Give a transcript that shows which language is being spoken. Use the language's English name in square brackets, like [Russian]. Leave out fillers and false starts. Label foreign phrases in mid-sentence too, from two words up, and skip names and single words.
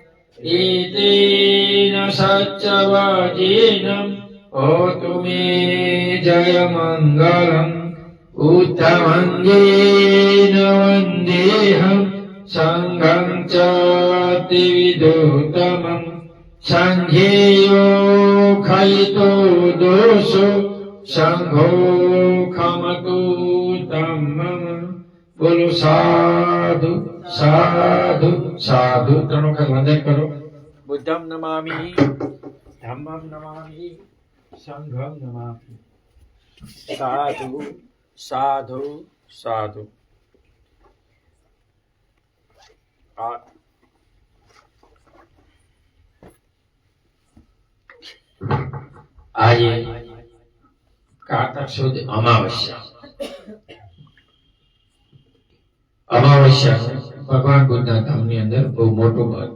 [Pali] एतेन सत्यवचेन होतु मे जयमङ्गलम् उत्तमङ्गेन वन्देऽहम् संघं च त्रिविधोत्तमम् संघेयो खलितो दोषो संघो खमतु तं मम बोलो साधु साधु साधु [Gujarati] ત્રણ વખત વંદન કરો [Pali] બુદ્ધમ નમામિ ધમ્મમ નમામિ સંઘમ નમામિ સાધુ સાધુ સાધુ [Gujarati] આજે કારતક સુદ અમાવસ્યા ભગવાન બુદ્ધના ધામની અંદર બહુ મોટું મહત્વ.